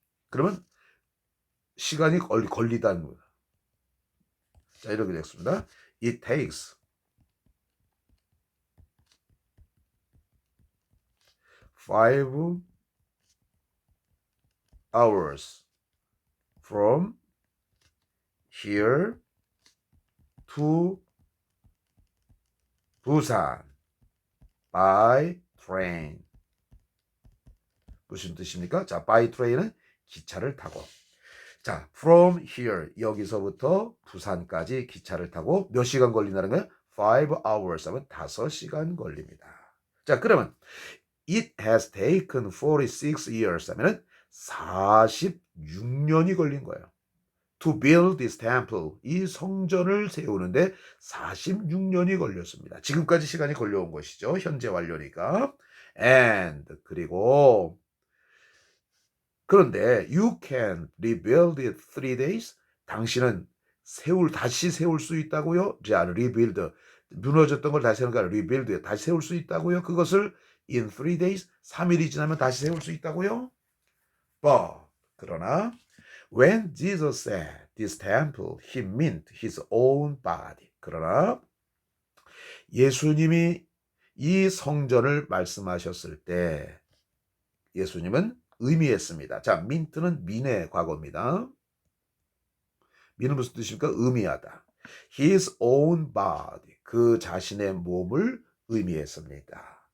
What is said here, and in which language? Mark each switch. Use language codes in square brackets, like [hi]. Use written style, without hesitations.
[ko] 그러면 시간이 걸리다는 거예요. 자, 이렇게 되겠습니다. [en] It takes 5 hours from here to 부산 by train. [ko] 무슨 뜻입니까? 자, [en] by train [ko] 은 기차를 타고. 자, [en] from here [ko] 여기서부터 부산까지 기차를 타고 몇 시간 걸린다는 거예요? [en] 5 hours [ko] 하면 5시간 걸립니다. 자, 그러면 [en] it has taken 46 years [ko] 하면은 46년이 걸린 거예요. [en] To build this temple [ko] 이 성전을 세우는데 46년이 걸렸습니다. 지금까지 시간이 걸려온 것이죠. 현재 완료니까. [en] And [ko] 그리고 그런데 [en] you can rebuild it 3 days. [ko] 당신은 다시 세울 수 있다고요? 자, rebuild. 무너졌던 걸 다시 세우는 거 rebuild. 다시 세울 수 있다고요? 그것을 [en] in 3 days. [ko] 3일이 지나면 다시 세울 수 있다고요? [en] But [ko] 그러나 [en] when Jesus said this temple, he meant his own body. [ko] 그러나 예수님이 이 성전을 말씀하셨을 때 예수님은 의미했습니다. 자, 민트는 민의 과거입니다. 민은 무슨 뜻입니까? 의미하다. [en] His own body, [ko] 그 자신의 몸을 의미했습니다.